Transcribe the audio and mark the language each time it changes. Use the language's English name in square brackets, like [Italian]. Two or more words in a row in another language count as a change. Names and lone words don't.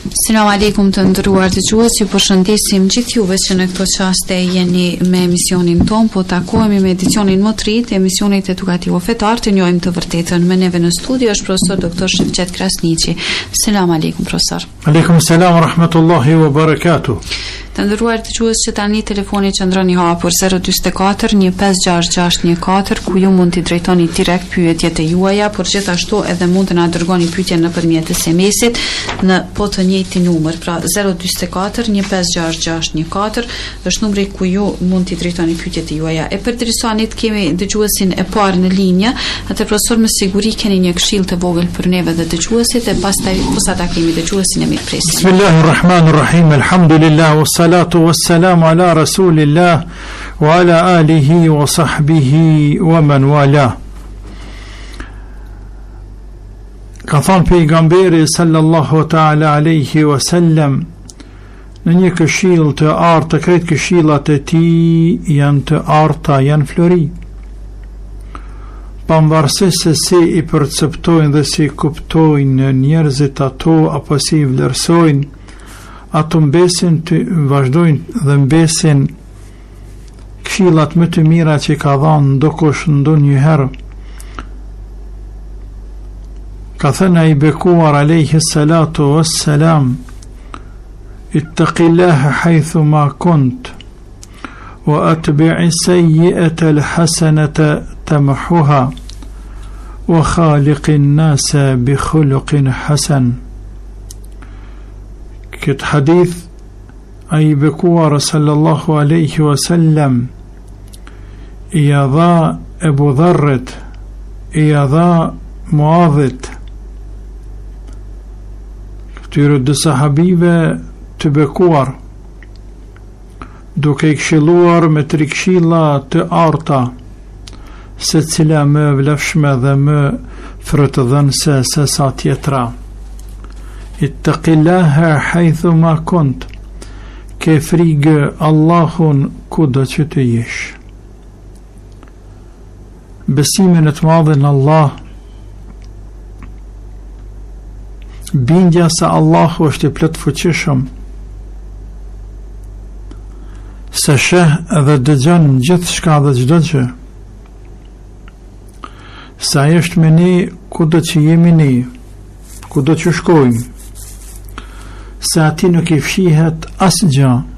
[Arabic] سلام عليكم [Albanian] të ndëruar dëgjues, ju përshëndesim gjithë juve që në këto çaste jeni me emisionin ton, po takohemi me edicionin më të ri të emisionit edukativ fetar, të njohim të vërtetën. Me neve në studio është profesor doktor Shevqet Krasniqi. [Arabic] سلام عليكم [Albanian] profesor. [Arabic] وعليكم السلام ورحمة الله وبركاته. [Albanian] Të ndëruar dëgjues, që tani telefoni qëndron i hapur 044 156614, ku ju mund t'i drejtoni direkt pyetjet e juaja, por gjithashtu edhe mund të na dërgoni pyetjen nëpërmjet SMS-it në po të njëjtin numër, pra 044 156614 është numri ku ju mund t'i drejtoni pyetjet e juaja. E përderisa ne kemi dëgjuesin e parë në linjë, atë profesor me siguri keni një këshill të vogël për neve dhe dëgjuesit, e pastaj posa ta kemi dëgjuesin e mirëpresim. [Arabic] بسم الله الرحمن الرحيم. الحمد لله والصلاة والسلام على رسول الله وعلى آله وصحبه ومن والاه. [Albanian] Ka thonë pejgamberi [Arabic] صلى الله تعالى عليه وسلم [Albanian] në një këshill të artë, të krejt këshillat e tij janë të arta, janë flori, pavarësisht se si i perceptojnë dhe si kuptojnë njerëzit ato apo si i vlerësojnë, ato mbesin të vazhdojnë dhe mbesin këshillat më të mira që ka dhënë ndokush ndonjëherë. Ka thënë ai bekuar [Arabic] عليه الصلاة والسلام اتق الله حيثما كنت وأتبع السيئة الحسنة تمحها وخالق الناس بخلق حسن. [Albanian] Këtë hadith ai bekuar [Arabic] صلى الله عليه وسلم [Albanian] i dha Ebu Dharrit, i dha Muadhit, këtyre dy sahabive të bekuar, duke i këshilluar me tri këshilla të arta, se cila më vlefshme dhe më frutëdhënëse se sa tjetra. [Arabic] اتق الله حيثما كنت, [Albanian] ke frigë Allahun kudo që të jesh. Besimin e të madhin Allah, bindja se Allahu është i plot fuqishëm, se sheh dhe dëgjon gjithçka dhe çdo gjë, se ai është me ne kudo që jemi ne, kudo që shkojmë, se ati nuk i fshihet asgjë.